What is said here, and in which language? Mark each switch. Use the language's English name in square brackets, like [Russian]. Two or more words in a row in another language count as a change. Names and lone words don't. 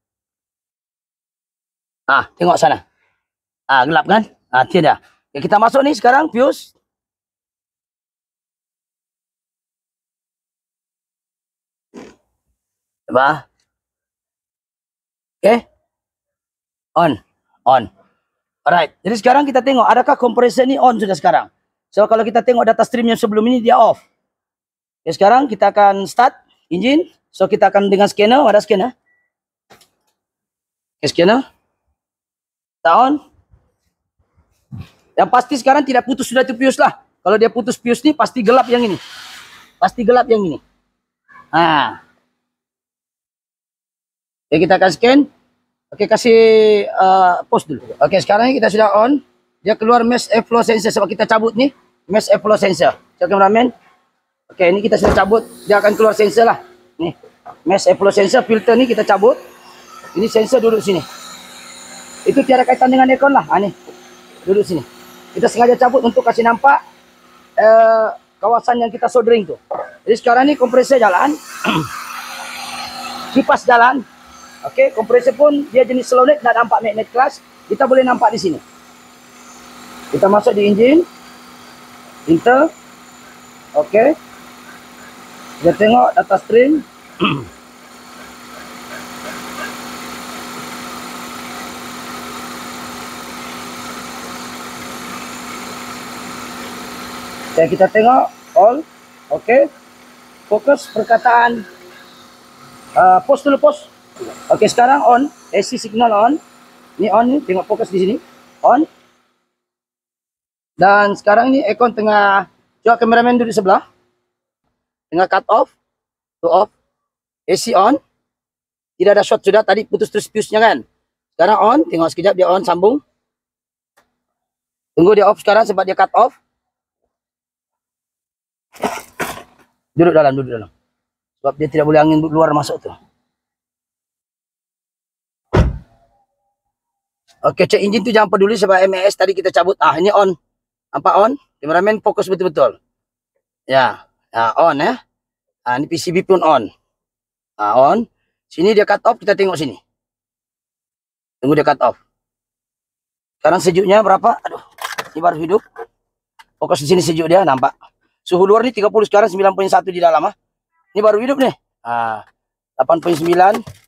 [Malay] Tengok sana. Gelap kan? Tiada. Oke, kita masuk nih sekarang fuse. Coba. Oke. On. Alright, jadi sekarang kita tengok adakah kompresor ini on sudah sekarang. So kalau kita tengok [English] data stream [Malay] yang sebelum ini dia off. Oke, sekarang kita akan [English] start engine. [Malay] So kita akan dengan scanner, ada scanner. Oke, scanner. Kita on. Yang pasti sekarang tidak putus sudah itu fuse lah. Kalau dia putus fuse ini pasti gelap yang ini. Pasti gelap yang ini. Oke, kita akan scan. Oke, kasih pause dulu. Oke, sekarang ini kita sudah on. Dia keluar [English] mesh airflow sensor [Malay] sebab kita cabut nih. [English] Mesh airflow sensor. [Malay] Cek kameramen. Oke, ini kita sudah cabut. Dia akan keluar sensor lah. Nih, [English] mesh airflow sensor, [Malay] filter nih kita cabut. Ini sensor duduk sini. Itu tiada kaitan dengan aircon lah. Nih, duduk sini. Kita sengaja cabut untuk kasih nampak kawasan yang kita soldering tuh. Jadi sekarang ini kompresor jalan. Kipas jalan. Oke, kompresor pun dia jenis solenoid, tidak nampak [English] magnet class. [Malay] Kita boleh nampak di sini. Kita masuk di engine. Enter. Oke. Kita tengok [English] data stream. [Malay] Oke, kita tengok all. Oke. Fokus perkataan. Pause dulu, pause. Oke, sekarang on. [English] AC signal on. [Malay] Ini on nih, tengok fokus di sini. On. Dan sekarang ini aircon tengah, coba kameramen duduk sebelah. Tengah [English] cut off. [Malay] To off. [English] AC on. [Malay] Tidak ada short sudah, tadi putus terus fuse-nya kan. Sekarang on, tengok sekejap dia on, sambung. Tunggu dia off sekarang sebab dia [English] cut off. [Malay] Duduk dalam. Sebab dia tidak boleh angin luar masuk tuh. Oke, cek engine tuh jangan peduli sebab MES tadi kita cabut. Ini on. Nampak on? Kameramen fokus betul-betul. Ya, on ya. Ini PCB pun on. On. Sini dia [English] cut off, [Malay] kita tengok sini. Tunggu dia [English] cut off. [Malay] Sekarang sejuknya berapa? Aduh, ini baru hidup. Fokus di sini sejuk dia, nampak. Suhu luar ini 30 sekarang 9.1 di dalam. Ini baru hidup nih. 8.9.